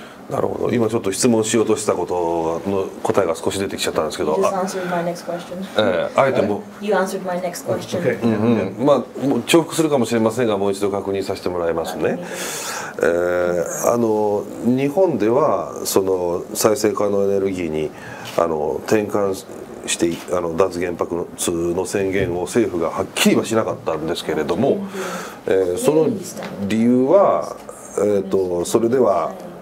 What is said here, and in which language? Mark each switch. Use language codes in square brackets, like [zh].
[ja] なるほど。今ちょっと質問しようとしたことの答えが少し出てきちゃったんですけど、 [en] You just answered my next question. [ja] あえても [en] You answered my next question. Okay. [ja] まあ重複するかもしれませんがもう一度確認させてもらいますね。日本ではその再生可能エネルギーに転換して脱原発の宣言を政府がはっきりはしなかったんですけれども、その理由はそれでは